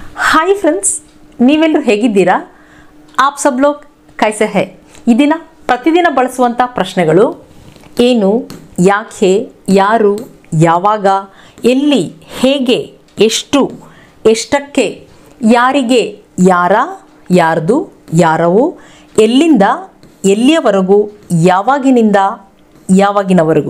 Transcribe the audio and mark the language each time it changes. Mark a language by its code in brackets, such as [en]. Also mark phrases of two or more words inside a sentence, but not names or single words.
[en] Hi friends [kn] ನೀವೆಲ್ಲರೂ ಹೇಗಿದ್ದೀರಾ [hi] आप सब लोग कैसे हैं [kn] ಈ ದಿನ ಪ್ರತಿದಿನ ಬಳಸುವಂತ ಪ್ರಶ್ನೆಗಳು ಏನು ಯಾಕೆ ಯಾರು ಯಾವಾಗ ಎಲ್ಲಿ ಹೇಗೆ ಎಷ್ಟು ಎಷ್ಟಕ್ಕೆ ಯಾರಿಗೆ ಯಾರ ಯಾರ್ದು ಯಾರವು ಎಲ್ಲಿಂದ ಎಲ್ಲಿಯವರೆಗೂ ಯಾವಾಗಿನಿಂದ ಯಾವಾಗಿನವರೆಗೂ